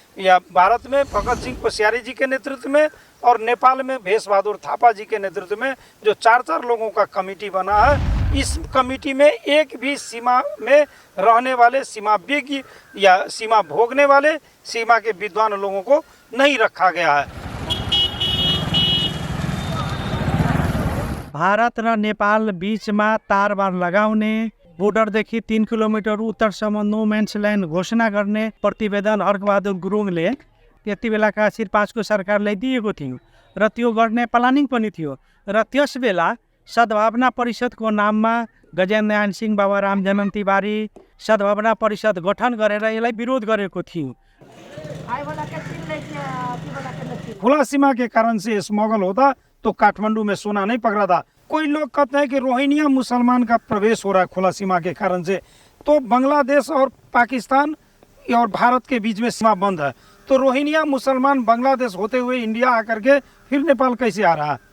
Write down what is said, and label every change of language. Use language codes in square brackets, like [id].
[hi] या भारत में भगत सिंह कोश्यारी जी के नेतृत्व में और नेपाल में भेष बहादुर थापा जी के नेतृत्व में जो 4 लोगों का कमेटी बना है, इस कमेटी में एक भी सीमा में रहने वाले सीमाविज्ञ या सीमा भोगने वाले सीमा के विद्वान लोगों को नहीं रखा गया है। [ne] भारत र नेपाल बीचमा तारबार लगाउने, बोर्डरदेखि 3 किलोमिटर उत्तरसम्म नो म्यान्स ल्यान्ड घोषणा गर्ने प्रतिवेदन हर्कबहादुर गुरुङले त्यति बेलाका शेर्पाको सरकारलाई दिएको थियो र त्यो गर्ने प्लानिङ पनि थियो। र त्यस बेला सद्भावना परिषदको नाममा गजेन्द्रनारायण सिंह, बाबा रामजन्म तिवारी सद्भावना परिषद गठन गरेर यसलाई विरोध गरेको थियो। [hi] खुला सीमा के कारण से स्मगल होता तो काठमांडू में सोना नहीं पकड़ा था। कोई लोग कहते हैं कि रोहिंग्या मुसलमान का प्रवेश हो रहा है खुला सीमा के कारण से, तो बांग्लादेश और पाकिस्तान और भारत के बीच में सीमा बंद है, तो रोहिंग्या मुसलमान बांग्लादेश होते हुए इंडिया आकर के फिर नेपाल कैसे आ रहा है?